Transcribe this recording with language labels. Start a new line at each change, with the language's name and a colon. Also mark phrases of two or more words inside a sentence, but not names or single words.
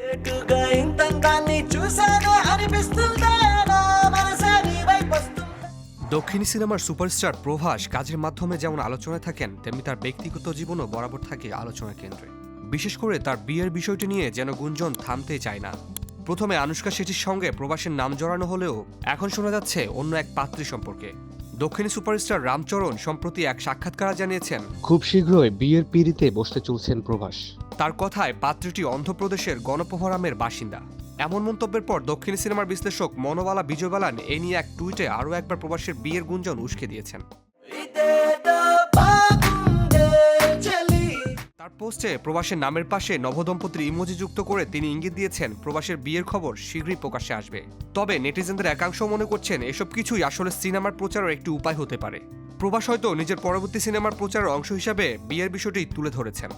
Telugu: ఎక్కువగా ఇంతంతాన్ని చూసానే అనిపిస్తుందా నా మనసే నీ వైపు వస్తుందా?
Bangla: দক্ষিণী সিনেমার সুপারস্টার প্রভাস কাজের মাধ্যমে যেমন আলোচনায় থাকেন, তেমনি তার ব্যক্তিগত জীবনও বরাবর থাকে আলোচনার কেন্দ্রে। বিশেষ করে তার বিয়ের বিষয়টি নিয়ে যেন গুঞ্জন থামতেই চায় না। প্রথমে আনুশকা শেঠির সঙ্গে প্রভাসের নাম জড়ানো হলেও এখন শোনা যাচ্ছে অন্য এক পাত্রী সম্পর্কে। দক্ষিণী সুপারস্টার রামচরণ সম্প্রতি এক সাক্ষাৎকারে জানিয়েছেন, খুব শীঘ্রই বিয়ের পিঁড়িতে বসতে চলছেন প্রভাস। তার কথায় পাত্রীটি অন্ধ্রপ্রদেশের গণপহরামের বাসিন্দা। এমন মন্তব্যের পর দক্ষিণী সিনেমার বিশ্লেষক মনোবালা বিজয় বালান এ নিয়ে এক টুইটে আরও একবার প্রবাসের বিয়ের গুঞ্জন উস্কে দিয়েছেন।
Telugu: ఇదేదో బాగుందే చెలి.
Bangla: তার পোস্টে প্রবাসের নামের পাশে নবদম্পতির ইমোজি যুক্ত করে তিনি ইঙ্গিত দিয়েছেন প্রবাসের বিয়ের খবর শীঘ্রই প্রকাশ্যে আসবে। তবে নেটিজেনদের একাংশ মনে করছেন এসব কিছুই আসলে সিনেমার প্রচারের একটি উপায় হতে পারে। প্রবাস হয়তো নিজের পরবর্তী সিনেমার প্রচারের অংশ হিসাবে বিয়ের বিষয়টি তুলে ধরেছেন।